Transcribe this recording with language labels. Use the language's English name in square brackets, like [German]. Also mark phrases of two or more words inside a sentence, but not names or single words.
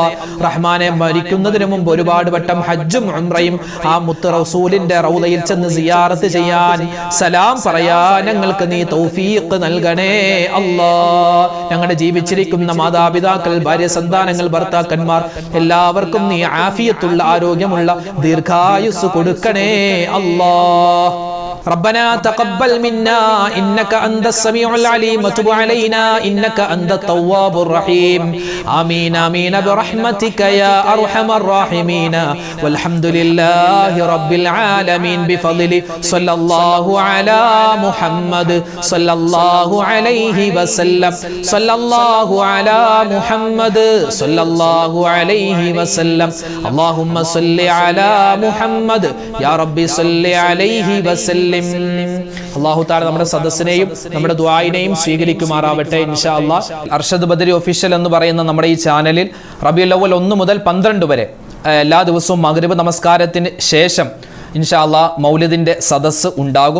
[Malayalam] റഹ്മാനെ, മരിക്കുന്നതിന് മുമ്പ് ഒരുപാട് വട്ടം ഹജ്ജും ഉംറയും ആ മുത്ത് റസൂലിന്റെ റൗദയിൽ ചെന്ന് സിയാറത്ത് ചെയ്യാൻ, സലാം പറയാൻ ഞങ്ങൾക്ക് നീ തൗഫീഖ് നൽകണേ അല്ലാ. ഞങ്ങളുടെ ജീവിച്ചിരിക്കുന്ന മാതാപിതാക്കൾ, ഭാര്യ, സന്താനങ്ങൾ, ഭർത്താക്കന്മാർ എല്ലാവർക്കും നീ ആഫിയത്തുള്ള, ആരോഗ്യമുള്ള ദീർഘായുസ് കൊടുക്കണേ അല്ലാ. [Arabic] ربنا تقبل منا إنك أنت السميع العليم وتب علينا إنك أنت التواب الرحيم. آمين آمين برحمتك يا أرحم الراحمين. والحمد لله رب العالمين بفضل صلى الله على محمد صلى الله عليه وسلم صلى الله على محمد صلى الله عليه وسلم. اللهم صل على محمد يا ربي صل عليه وسلم. [Malayalam] അല്ലാഹു തആല നമ്മുടെ സദസ്സിനെയും നമ്മുടെ ദുആയിനെയും സ്വീകരിക്കുമാറാവട്ടെ [Arabic] إن شاء الله. [Malayalam] അർഷദ് ബദരി ഒഫീഷ്യൽ എന്ന് പറയുന്ന നമ്മുടെ ഈ ചാനലിൽ റബീഉൽ അവ്വൽ 1 മുതൽ 12 വരെ എല്ലാ ദിവസവും മഗ്രിബ് നമസ്കാരത്തിന് ശേഷം [Arabic] إن شاء الله [Malayalam] മൗലിദിന്റെ സദസ്സ് ഉണ്ടാകും.